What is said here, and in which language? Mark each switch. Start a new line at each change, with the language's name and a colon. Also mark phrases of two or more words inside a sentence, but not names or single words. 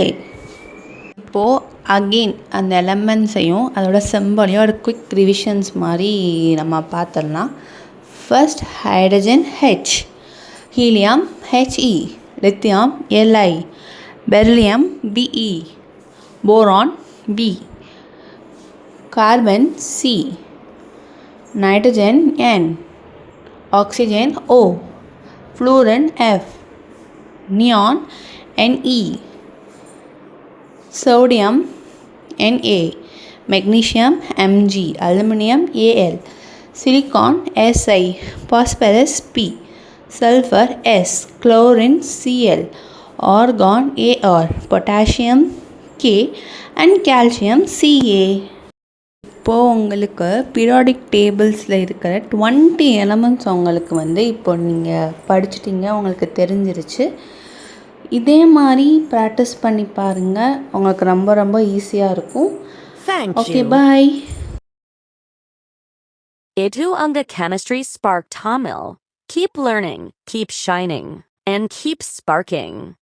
Tamil: இப்போது அகெயின் அந்த எலமெண்ட்ஸையும் அதோட சிம்பிளையும் ஒரு
English: quick revisions
Tamil: மாதிரி நம்ம பார்த்துடலாம்.
English: first hydrogen H, helium He, lithium Li, beryllium Be, boron B, carbon C, nitrogen N, oxygen O, fluorine F, neon Ne, sodium Na, magnesium Mg, aluminum Al, silicon Si, phosphorus P, sulfur S, chlorine Cl, argon Ar, potassium K and calcium Ca.
Tamil: இப்போது உங்களுக்கு
English: periodic tablesில்
Tamil: இருக்கிற 20 எலமெண்ட்ஸ் உங்களுக்கு வந்து இப்போ நீங்கள் படிச்சிட்டிங்க, உங்களுக்கு தெரிஞ்சிருச்சு. இதே மாதிரி ப்ராக்டிஸ் பண்ணி பாருங்கள், உங்களுக்கு ரொம்ப ரொம்ப ஈஸியாக இருக்கும்.
English: okay, bye.
Tamil: இது உங்க Chemistry Spark Tamil.
English: Keep learning, keep shining, and keep sparking.